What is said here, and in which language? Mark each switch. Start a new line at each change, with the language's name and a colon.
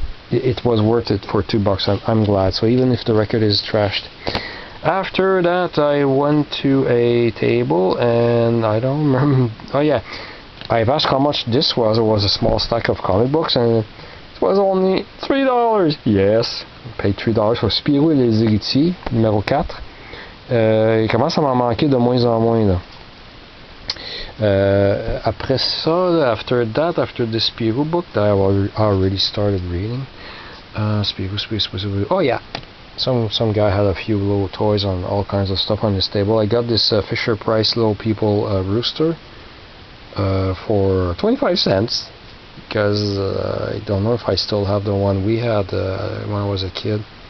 English: It was worth it for $2. I'm glad. So even if the record is trashed. After that, I went to a table, and I don't remember. Oh yeah. I've asked how much this was. It was a small stack of comic books, and it was only $3. Yes, I paid $3 for Spirou et les Héritiers, numéro 4.
French: Il commence à m'en manquer de moins en moins, là. Après ça,
English: after this Spirou book that I already started reading, Spirou. Oh yeah, some guy had a few little toys on all kinds of stuff on his table. I got this Fisher Price Little People rooster for 25 cents because I don't know if I still have the one we had when I was a kid.